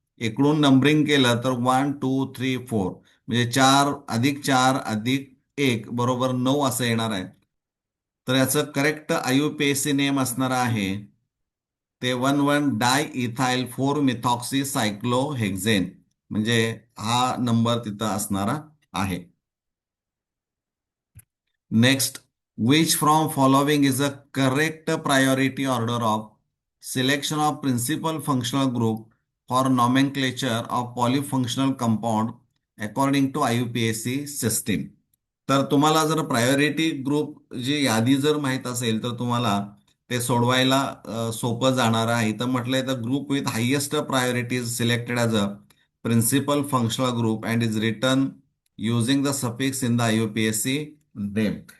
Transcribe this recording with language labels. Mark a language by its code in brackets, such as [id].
[mr] इकडून नंबरिंग केलं तर 1 2 3 4, म्हणजे 4 अधिक 4 अधिक 1 बरोबर 9 असं येणार आहे. तर याचं करेक्ट IUPAC नेम असणार आहे ते 1 1 डाय इथाइल 4 मिथॉक्सी सायक्लोहेक्झेन, म्हणजे हा नंबर तिथं असणारा आहे. [en] Next, which from following is a correct priority order of selection of principal functional group for nomenclature of polyfunctional compound according to IUPAC system. [mr] तर तुम्हाला जर प्रायोरिटी ग्रुप जी यादी जर माहीत असेल तर तुम्हाला ते सोडवायला सोपं जाणार आहे. इथं म्हटलंय [en] The group with highest priority is selected as a principal functional group and is return using the suffix in the IUPAC name.